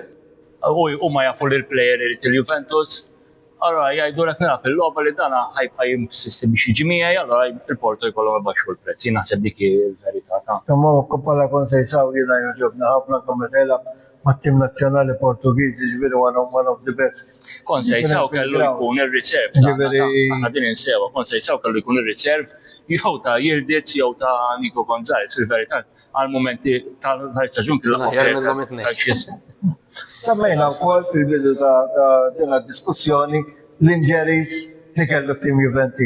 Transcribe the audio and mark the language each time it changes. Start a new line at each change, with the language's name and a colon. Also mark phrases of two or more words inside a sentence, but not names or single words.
Maltese: U ma jafu li l-plejer irid il-Juventus, allora jgħidu lek nilgħab il-logħba li dana ħajbqa' jimsisti biex jiġi miegħi, allora il-Porto jkollhom ibaxxu l-prezz. Jien naħseb dik il-verità ta'. Imma bħala Conceição jiena jogħġobna ħafna kemm qed ilgħab mat-tim nazzjonali Portugiż, jiġifieri
English: one of the best.
Maltese: Conceição kellu jkun ir-riserv. Aħna din insewa, Conceição kellu jkun ir-riserv jew ta' Yildiz jew ta' Nico Gonzalez fil-verità għal-momenti tal-istaġun Semmejna wkoll fil-bidu ta' din diskussjoni l-injuries li kellu tim Juventus.